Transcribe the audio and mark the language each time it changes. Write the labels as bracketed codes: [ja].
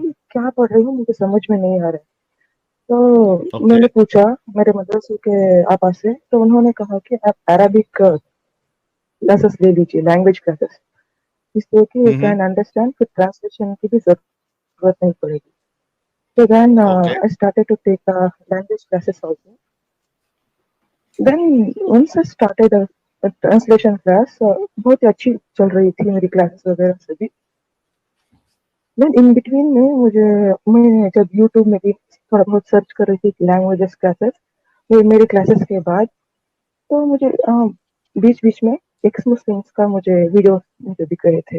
[hi] कि क्या पढ़ रही हूँ मुझे समझ में नहीं आ रहा. तो ओके मैंने पूछा मेरे मदरसे के आपा से तो उन्होंने कहा कि आप अरबिक क्लासेस ले लीजिए लैंग्वेज क्लासेस इसलिए कि यू हम्म [en] can understand [hi] फिर ट्रांसलेशन की भी जरूरत नहीं पड़ेगी. [en] So then okay I started to take language classes also. Then once I started a translation class, [hi] बहुत ही अच्छी चल रही थी मेरी क्लासेस वगैरह से भी. [en] Then in between [hi] में मैं जब YouTube में भी थोड़ा बहुत सर्च कर रही थी लैंग्वेजेस क्लासेस मेरे क्लासेस के बाद तो मुझे बीच बीच में एक्स मुस्लिम्स का मुझे वीडियो मुझे दिख रहे थे.